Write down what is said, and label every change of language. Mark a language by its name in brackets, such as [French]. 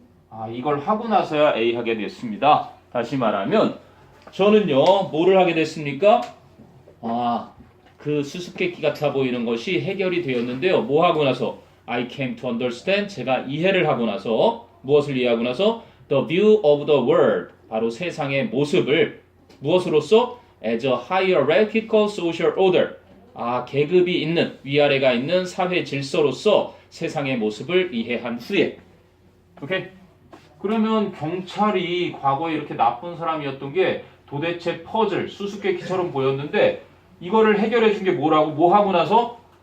[Korean] 아, 이걸 하고 나서야 A 하게 됐습니다. 다시 말하면 저는요, 뭐를 하게 됐습니까? 아, 그 수수께끼 같아 보이는 것이 해결이 되었는데요. 뭐 하고 나서? [English] I came to understand. [Korean] 제가 이해를 하고 나서 무엇을 이해하고 나서 [English] the view of the world. [Korean] 바로 세상의 모습을 무엇으로써? [English] as a hierarchical social order. [Korean] 아, 계급이 있는, 위아래가 있는 사회 질서로서 세상의 모습을 이해한 후에. 오케이? 그러면 경찰이 과거에 이렇게 나쁜 사람이었던 게 도대체 퍼즐, 수수께끼처럼 보였는데 이거를 해결해 준 게 뭐라고? 뭐 하고 나서?